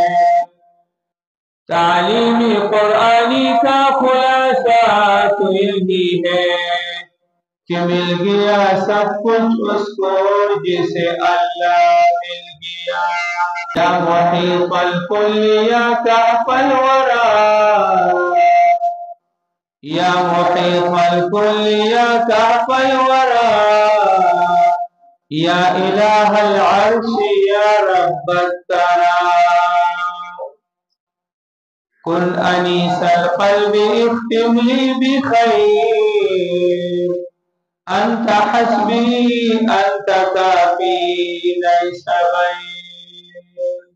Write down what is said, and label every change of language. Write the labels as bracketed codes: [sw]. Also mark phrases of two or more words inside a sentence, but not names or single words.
[ur] تعلیم قرآنی کا خلاصہ تو یہی ہے کہ مل گیا سب کچھ اس کو جسے اللہ مل گیا [ar] یا محیط الکل یا کعف الورا یا محیط الکل یا کعف الورا یا الہ العرش یا رب الثرى كن أنيس القلب اختم لي بخير أنت حسبي أنت كافي ليس غير